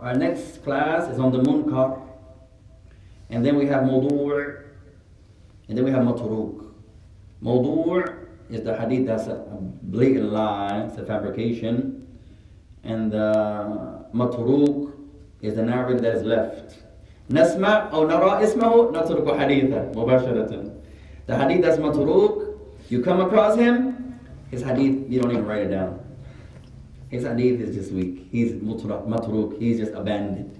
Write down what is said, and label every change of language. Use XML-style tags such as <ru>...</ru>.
<en>Our next class is on the munkar. And then we have موضوع. And then we have matruk. موضوع is the hadith that's a blatant lie, it's a fabrication. And the matruk is the narrative that is left.</en> <ar>نسمع أو نرى اسمه نترك حديثه مباشرة.</ar> <en>The hadith that's matruk, you come across him, his hadith, you don't even write it down. His hadith is just weak. He's matruk, he's just abandoned.</en>